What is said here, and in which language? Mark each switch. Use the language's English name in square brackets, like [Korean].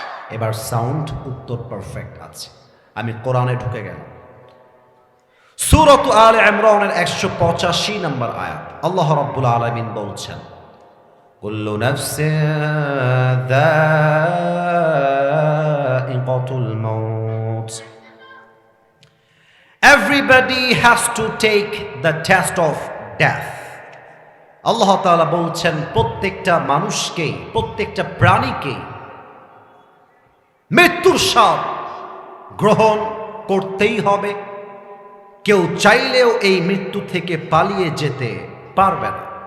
[Bangla] এবার সাউন্ড উত্তর পারফেক্ট আছে। আমি কোরআনে ঢুকে গেলাম। সূরাত আলে ইমরানের 185 নম্বর আয়াত। আল্লাহ রাব্বুল আলামিন বলছেন, [Arabic] কুল্লু নাফসিন যায়িকাতুল মাউত। [English] Everybody has to take the test of death. [Bangla] আল্লাহ তাআলা বলছেন প্রত্যেকটা মানুষকে, প্রত্যেকটা প্রাণীকে মৃত্যুর স্বাদ গ্রহণ করতেই হবে। কেউ চাইলেও এই মৃত্যু থেকে পালিয়ে যেতে পারবে না।